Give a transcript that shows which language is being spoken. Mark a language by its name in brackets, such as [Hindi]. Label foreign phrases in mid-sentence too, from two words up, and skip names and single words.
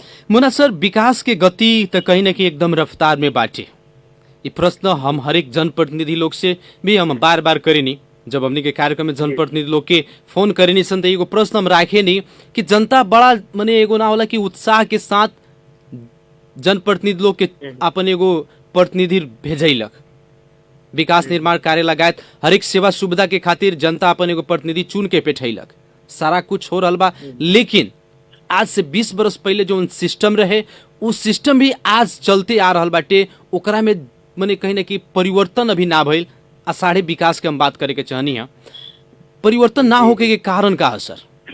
[Bhojpuri] मुना सर, विकास के गति तो कहीं ना कहीं एकदम रफ्तार में बाटे। ये प्रश्न हम हरेक जनप्रतिनिधि लोग से भी हम बार बार करेनी, जब हमने के कार्यक्रम में जनप्रतिनिधि लोग के फोन करेनी सन तो एगो प्रश्न हम राखे नहीं कि जनता बड़ा मने एगो ना होला कि उत्साह के साथ जनप्रतिनिधि लोग के अपन एगो प्रतिनिधि भेजैलक, विकास निर्माण कार्य लगायत हरेक सेवा सुविधा के खातिर जनता अपन एगो प्रतिनिधि चुन के पेठैलक, सारा कुछ हो रहल बा। लेकिन आज से 20 बरस पहले जो सिस्टम रहे उ सिस्टम भी आज चलते आ रहल बाटे, ओकरा में मने कहीं ना कहीं परिवर्तन अभी ना भइल। आषाढ़ी विकास के हम बात करे के चाहनी है, परिवर्तन ना होके के कारण का है सर?